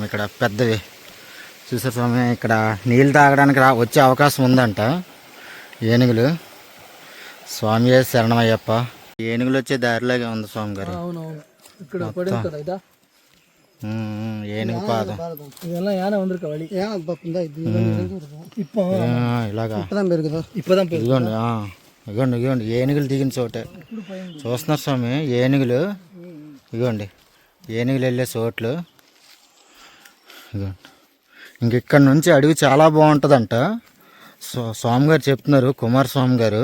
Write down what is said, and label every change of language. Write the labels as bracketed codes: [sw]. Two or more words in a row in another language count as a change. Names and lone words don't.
[te] ఇక్కడ పెద్దవి చూసారు స్వామి. ఇక్కడ నీళ్ళు తాగడానికి వచ్చే అవకాశం ఉందంట ఏనుగులు. స్వామి శరణమయ్యప్ప. ఏనుగులు వచ్చే దారిలాగే ఉంది స్వామి గారు. అవునవును, ఇక్కడ పడింది కదా ఇదా ఏనుగు పాదం. [ta] இதெல்லாம் யானை வந்திருக்க வழி ஏன் பாப்பா இது இப்போ [te] ఇలాగా [ta] இப்பதான் [te] ఇదిగోండి, ఇదిగోండి ఇదిగోండి ఏనుగులు దిగిన చోటే చూస్తున్నారు స్వామి. ఏనుగులు ఇదిగోండి, ఏనుగులు వెళ్ళే చోట్లు ఇదిగోండి. ఇంక ఇక్కడ నుంచి అడవి చాలా బాగుంటుందంట. స్వామి గారు చెప్తున్నారు, కుమారస్వామి గారు.